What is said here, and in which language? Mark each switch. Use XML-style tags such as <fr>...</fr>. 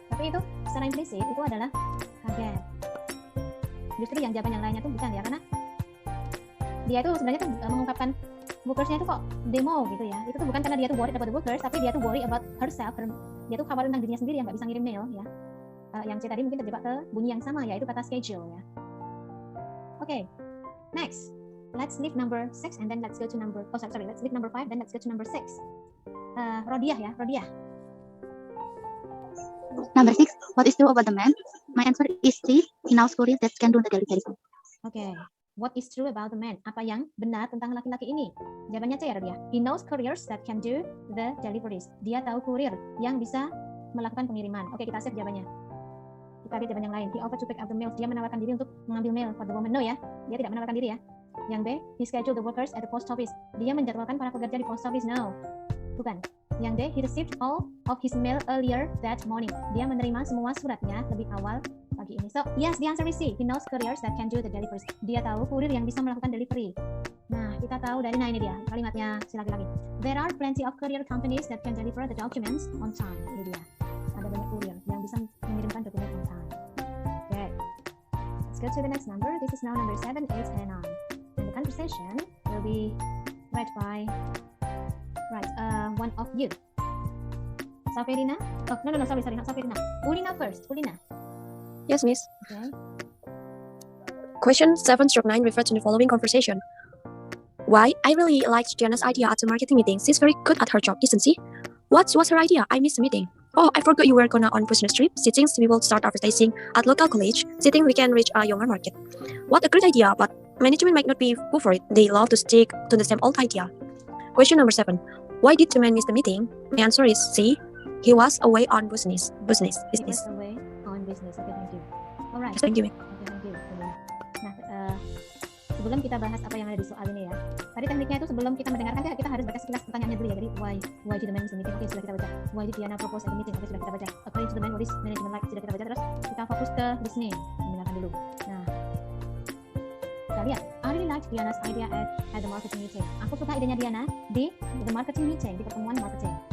<id>Tapi itu secara implisit itu adalah kaget. Justru yang jawaban yang lainnya tuh bukan ya, karena dia tuh sebenarnya tuh mengungkapkan workersnya itu kok demo gitu ya. Itu tuh bukan karena dia tuh</id> <en>worried about the workers,</en> <id>tapi dia tuh</id> <en>worry about herself.</en> <id>Dia tuh khawatir tentang dirinya sendiri yang nggak bisa ngirim mail ya. Yang C tadi mungkin terjebak ke bunyi yang sama, yaitu kata schedule ya.</id> <en>Okay, next. Let's leave number 6 and then let's go to let's leave number 5 then let's go to number 6. Rodiah ya, Rodiah. Number 6, what is true about the man? My answer is C, he knows courier that can do the delivery. Okay, what is true about the man?</en> <id>Apa yang benar tentang laki-laki ini? Jawabannya C ya, Rodiah.</id> <en>He knows couriers that can do the deliveries.</en> <id>Dia tahu kurir yang bisa melakukan pengiriman. Oke, kita save jawabannya. Kita lihat jawaban yang lain.</id> <en>He offered to pick up the mail.</en> <id>Dia menawarkan diri untuk mengambil mail</id> <en>for the woman.</en> <id>No ya, dia tidak menawarkan diri ya.</id> <en>Yang B, he scheduled the workers at the post office.</en> <id>Dia menjadwalkan para pekerja di post office.</id> <en>No, bukan. Yang D, he received all of his mail earlier that morning.</en> <id>Dia menerima semua suratnya lebih awal pagi ini.</id> <en>So, yes, the answer is C. He knows couriers that can do the deliveries.</en> <id>Dia tahu kurir yang bisa melakukan delivery. Nah, kita tahu dari ini dia kalimatnya si laki-laki.</id> <en>There are plenty of courier companies that can deliver the documents on time.</en> <id>Ini dia. Ada banyak kurir yang bisa mengirimkan dokumen on time.</id> <en>Okay. Let's go to the next number. This is now number 7, 8, and 9. And the conversation will be read by one of you. Saferina? Oh, no, sorry, not Saferina. Ulina first. Ulina. Yes, Miss. Okay. Question 7/9 refer to the following conversation. Why? I really liked Diana's idea at the marketing meeting. She's very good at her job, isn't she? What was her idea? I missed the meeting. Oh, I forgot you were gonna on business trip. She thinks we will start advertising at local college. She thinks we can reach a younger market. What a great idea, but management might not be good for it. They love to stick to the same old idea. Question number 7. Why did the man miss the meeting? My answer is C. He was away on business. He was away on business. Okay, thank you. Alright. Thank you. Okay, thank you.</en> <id>Nah, sebelum kita bahas apa yang ada di soal ini ya. Tadi tekniknya itu sebelum kita mendengarkan kita harus baca sekilas pertanyaannya dulu ya.</id> <en>Jadi why did the man miss the meeting?</en> <id>Oke, sudah kita baca.</id> <en>Why did Diana propose at the meeting? Oke, sudah kita baca. According to the man, what is management like?</en> <id>Sudah kita baca. Terus kita fokus ke listening. Mendengarkan dulu. Nah, kita lihat.</id> <en>I really liked Diana's idea at the marketing meeting.</en> <id>Aku suka idenya Diana di the marketing meeting, di pertemuan marketing.</id>